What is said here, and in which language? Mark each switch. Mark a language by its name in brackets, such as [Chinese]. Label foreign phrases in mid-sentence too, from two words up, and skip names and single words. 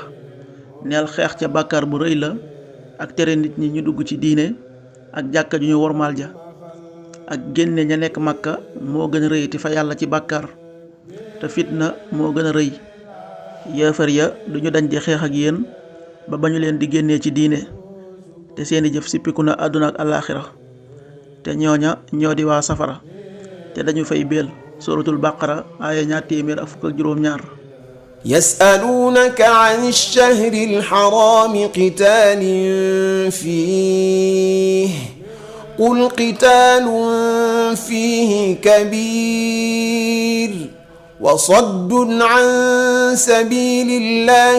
[Wolof] neel xeex ca bàkkaar bu rëy la ak tere nit ñi ñu dugg ci diine ak jàkka ju ñu wormaal ja ak génne ña nekk Makka moo gën a rëy ti fa yàlla ci bàkkaar te fitna moo gën a rëy. yéefar ya duñu dañ di xeex ak yéen ba bañu leen di génnee ci diine te seeni jëf sippiku na àdduna ak alaaxira te ñooña ñoo di waa safara te dañu fay béel. suratul baqara aaya 252. [Arabic] يسألونك عن الشهر الحرام قتال فيه قل قتال فيه كبير وصد عن سبيل الله